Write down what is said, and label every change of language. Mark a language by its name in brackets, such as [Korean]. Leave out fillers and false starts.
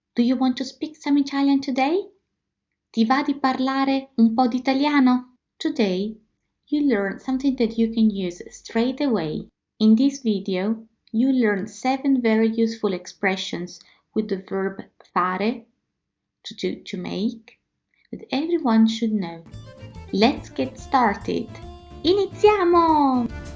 [English] Do you want to speak some Italian today? [Italian] Ti va di parlare un po' di italiano? [English] Today, you learn something that you can use straight away. In this video, you learn 7 very useful expressions with the verb fare, to do, to make, that everyone should know. Let's get started. [Italian] Iniziamo!